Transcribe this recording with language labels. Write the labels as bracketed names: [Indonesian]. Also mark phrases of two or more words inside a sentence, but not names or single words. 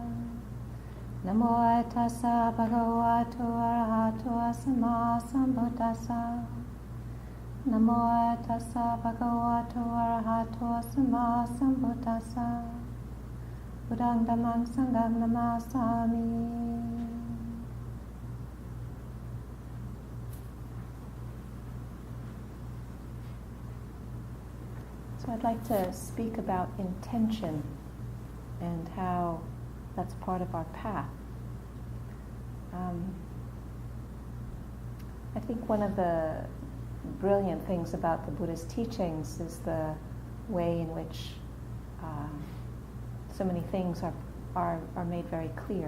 [Pali] Namo tassa bhagavato arahato samma sambuddhassa. Namo tassa bhagavato arahato samma sambuddhassa. Buddhang dhammang sanghang namasami. [English] So I'd like to speak about intention and how that's part of our path. I think one of the brilliant things about the Buddha's teachings is the way in which so many things are made very clear.